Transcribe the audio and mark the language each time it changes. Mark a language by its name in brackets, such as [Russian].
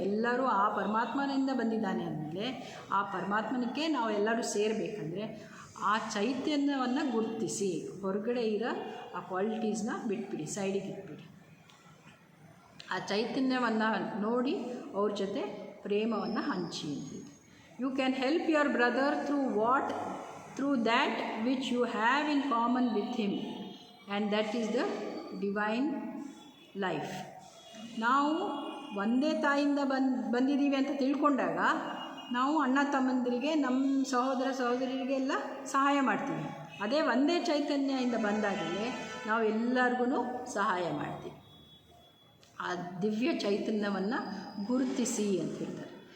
[Kannada] ಎಲ್ಲರೂ ಆ ಪರಮಾತ್ಮನಿಂದ ಬಂದಿದ್ದಾನೆ ಅಂದಮೇಲೆ ಆ ಪರಮಾತ್ಮನಿಗೆ ನಾವು ಎಲ್ಲರೂ ಸೇರಬೇಕಂದ್ರೆ ಆ ಚೈತನ್ಯವನ್ನು ಗುರುತಿಸಿ ಹೊರಗಡೆ ಇರೋ ಆ ಕ್ವಾಲಿಟೀಸ್ನ ಬಿಟ್ಬಿಡಿ, ಸೈಡಿಗೆ ಇಟ್ಬಿಡಿ. ಆ ಚೈತನ್ಯವನ್ನು ನೋಡಿ ಅವ್ರ ಜೊತೆ ಪ್ರೇಮವನ್ನು ಹಂಚಿ ಅಂತಿದೆ. [English] You can help your brother through that which you have in common with him, and that is the divine life. [Kannada] ನಾವು ಒಂದೇ ತಾಯಿಯಿಂದ ಬಂದಿದ್ದೀವಿ ಅಂತ ತಿಳ್ಕೊಂಡಾಗ ನಾವು ಅಣ್ಣ ತಮ್ಮಂದಿರಿಗೆ, ನಮ್ಮ ಸಹೋದರ ಸಹೋದರಿಗೆಲ್ಲ ಸಹಾಯ ಮಾಡ್ತೀವಿ. ಅದೇ ಒಂದೇ ಚೈತನ್ಯದಿಂದ ಬಂದಾಗಲೇ ನಾವು ಎಲ್ಲರಿಗೂ ಸಹಾಯ ಮಾಡ್ತೀವಿ. ಆ ದಿವ್ಯ ಚೈತನ್ಯವನ್ನು ಗುರುತಿಸಿ ಅಂತ ಹೇಳ್ತಾರೆ.